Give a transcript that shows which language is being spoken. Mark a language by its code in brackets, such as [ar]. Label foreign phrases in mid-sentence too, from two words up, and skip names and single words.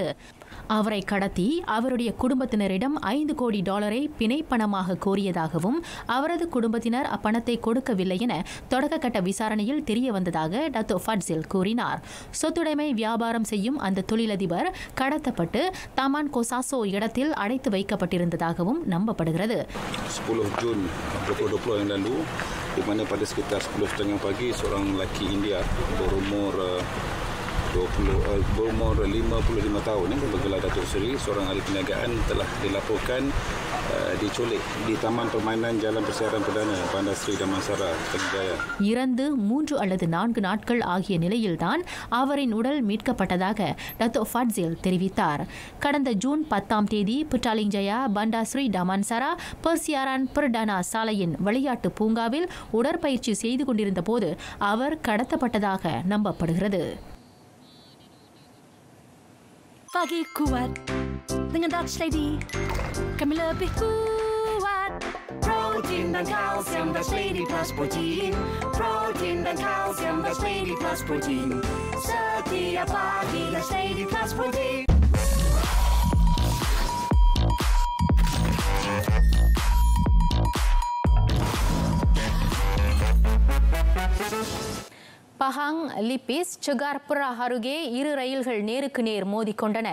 [ta] அவரை கடத்தி அவருடைய குடும்பத்தினரிடம் $5 கோடி பிணை பணமாக கோரியதாகவும் அவரது குடும்பத்தினர் அப்பணத்தை கொடுக்கவில்லை என தொடக்கக்கட்ட விசாரணையில் தெரிய வந்ததாக டத்தோ ஃபட்சில் கூறினார். சொத்துடைமை வியாபாரம் செய்யும் அந்த தொழிலதிபர் கடத்தப்பட்டு தாமான் கோசாசோ இடத்தில் அடைத்து வைக்கப்பட்டிருந்ததாகவும் நம்பப்படுகிறது. [ms] 10 Jun 2020 yang lalu, di mana pada sekitar 10.30 pagi seorang lelaki India berumur 55 tahun bergelar Datuk Seri, seorang ahli perniagaan, telah dilaporkan diculik di Taman Permainan Jalan Persiaran Perdana Bandar Seri Damansara, Pagi Jaya. [ta] இறந்து 3 அல்லது 4 நாட்கள் ஆகிய நிலையில்தான் அவரின் உடல் மீட்கப்பட்டதாக டத்தோ ஃபட்சில் தெரிவித்தார். கடந்த ஜூன் 10 தேதி புட்டாலிங் ஜயா பண்டார் ஸ்ரீ டமான்சரா பெர்சியாரான் பர்டானா சாலையின் விளையாட்டு பூங்காவில் உடற்பயிற்சி செய்து கொண்டிருந்த போது அவர் கடத்தப்பட்டதாக நம்பப்படுகிறது. [ms] Pagi kuat dengan Dutch Lady, kami lebih kuat. Protein dan kalsium Dutch Lady plus protein. Protein dan kalsium Dutch Lady plus protein. Setiap pagi Dutch Lady plus protein. [ta] பஹாங் லிப்பிஸ் செகார் புரா அருகே 2 ரயில்கள் நேருக்கு நேர் மோதிக்கொண்டன.